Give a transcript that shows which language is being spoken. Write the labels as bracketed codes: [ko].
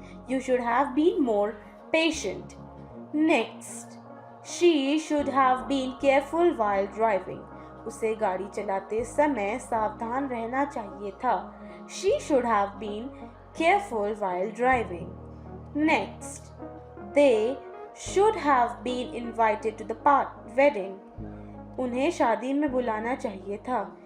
[en] You should have been more patient. Next, she should have been careful while driving. [hi] उसे गाड़ी चलाते समय सावधान रहना चाहिए था. [en] She should have been careful while driving. Next, they should have been invited to the wedding. [hi] उन्हें शादी में बुलाना चाहिए था.